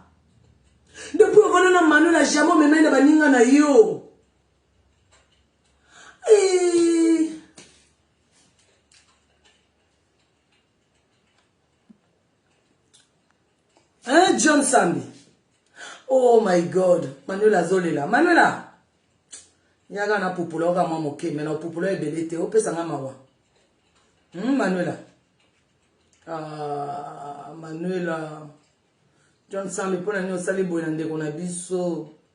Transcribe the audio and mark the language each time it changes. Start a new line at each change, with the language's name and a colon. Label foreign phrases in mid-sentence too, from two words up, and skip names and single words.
Lingala: Depuis ovana na Manuela
French: jamais même
Lingala: na baninga na yo. Hein, John Sambi.
English: Oh my God.
Lingala: Manuela Zolela. Manuela. Yaga na pupula oka mamoke. Mena pupula ebelete. Ope sanga mawa. Manuela. Ah, Manuela. John Sambi. Pona nyo sali boy na ndeko na biso.